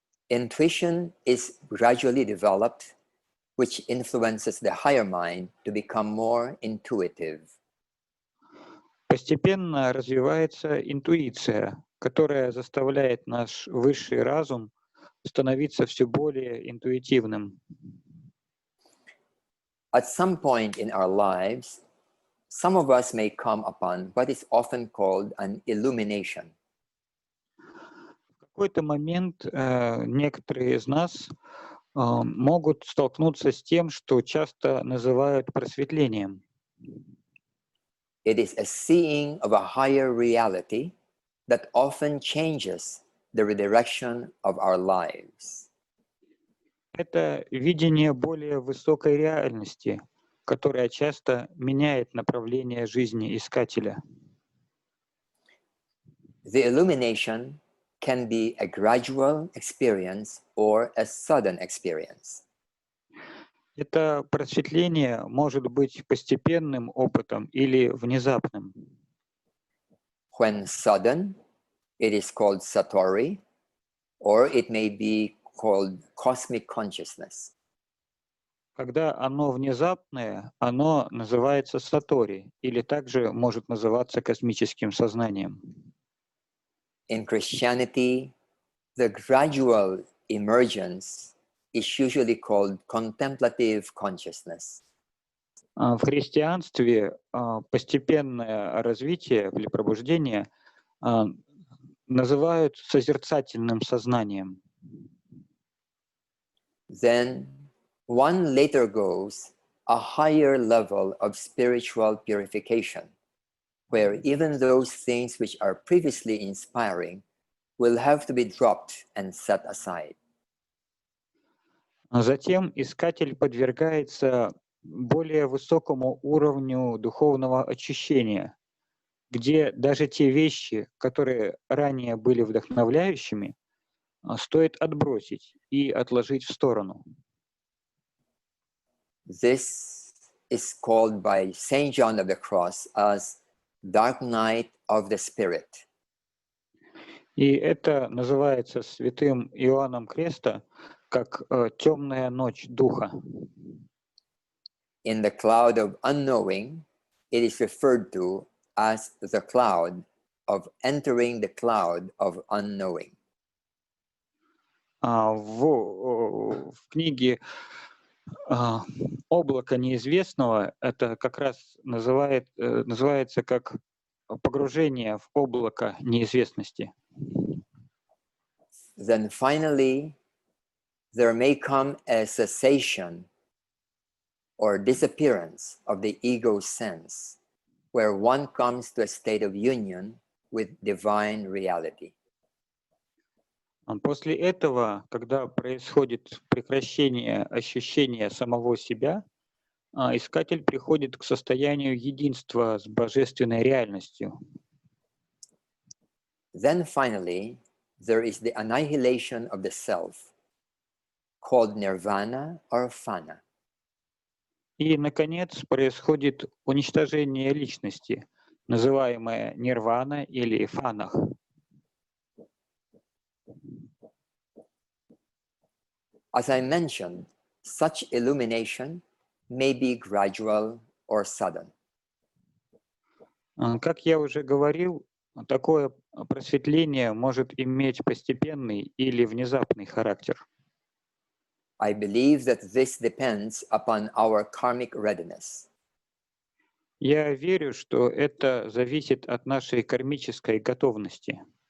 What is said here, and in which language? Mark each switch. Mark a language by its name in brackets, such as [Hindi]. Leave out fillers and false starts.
[English] Intuition is gradually developed, which influences the higher mind to become more intuitive. [Russian] Постепенно развивается интуиция, которая заставляет наш высший разум становиться все более интуитивным. [English] At some point in our lives, some of us may come upon what is often called an illumination. [Russian] В какой-то момент некоторые из нас могут столкнуться с тем, что часто называют просветлением. [English] It is a seeing of a higher reality that often changes the redirection of our lives. [Russian] Это видение более высокой реальности, которая часто меняет направление жизни искателя. [English] The illumination can be a gradual experience or a sudden experience. [Russian] Это просветление может быть постепенным опытом или внезапным. [English] When sudden, it is called satori, or it may be called cosmic consciousness. [Russian] Когда оно внезапное, оно называется сатори, или также может называться космическим сознанием. [English] In Christianity, the gradual emergence is usually called contemplative consciousness. [Russian] В христианстве постепенное развитие или пробуждение называют созерцательным сознанием. [English] Then one later goes a higher level of spiritual purification, where even those things which are previously inspiring will have to be dropped and set aside. [Russian] Затем искатель подвергается более высокому уровню духовного очищения, где даже те вещи, которые ранее были вдохновляющими, стоит отбросить и отложить в сторону. [English] This is called by Saint John of the Cross as dark night of the spirit. [Russian] И это называется святым Иоанном Креста как темная ночь духа. [English] In the cloud of unknowing, it is referred to as the cloud of entering the cloud of unknowing. [Russian] В книге «Облако неизвестного» это как раз называется как погружение в облако неизвестности. [English] Then finally, there may come a cessation or disappearance of the ego sense, where one comes to a state of union with divine reality. [Russian] После этого, когда происходит прекращение ощущения самого себя, искатель приходит к состоянию единства с божественной реальностью. [English] Then finally, there is the annihilation of the self, called nirvana or fana. [Russian] И, наконец, происходит уничтожение личности, называемое нирвана или фанах. [English] As I mentioned, such illumination may be gradual or sudden. [Russian] Как я уже говорил, такое просветление может иметь постепенный или внезапный характер. [English] I believe that this depends upon our karmic readiness. [Russian] Я верю, что это зависит от нашей кармической готовности.